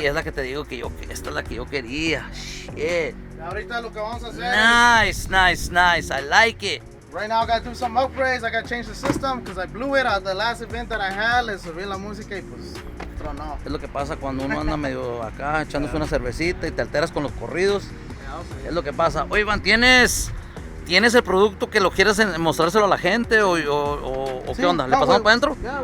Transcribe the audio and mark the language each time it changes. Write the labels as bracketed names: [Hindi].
[Spanish] Y es la que te digo esta es la que yo quería. [English] Shit. [Spanish] Ahorita lo que vamos a hacer [English] Nice. I like it. Right now I gotta do some upgrades. I gotta change the system because I blew it at the last event that I had. [Spanish] Le subí la música y pues tronó. Es lo que pasa cuando uno anda medio acá echándose una cervecita y te alteras con los corridos. Es lo que pasa. Oye, Iván, ¿tienes el producto que lo quieres mostrárselo a la gente o qué onda? ¿Le pasamos para adentro?